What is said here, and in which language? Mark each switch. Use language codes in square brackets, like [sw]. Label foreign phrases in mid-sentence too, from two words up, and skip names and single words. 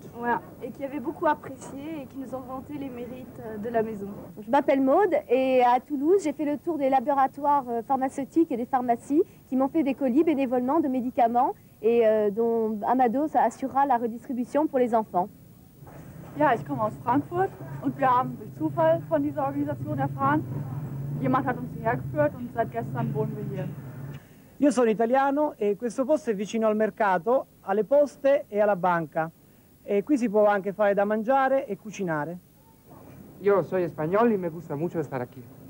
[fr] Voilà, et qui avaient beaucoup apprécié et qui nous ont vanté les mérites de la maison. Je m'appelle Maude et à Toulouse, j'ai fait le tour des laboratoires pharmaceutiques et des pharmacies qui m'ont fait des colis bénévolement de médicaments et dont Amados assurera la redistribution pour les enfants. [de] Ja, ich komme aus Frankfurt und wir haben durch Zufall von dieser Organisation erfahren. Jemand hat uns hierher geführt und seit gestern wohnen wir hier. [it] Io sono italiano e questo posto è vicino al mercato, alle poste e alla banca. E qui si può anche fare da mangiare e cucinare. [es] Yo soy español y me gusta mucho estar aquí.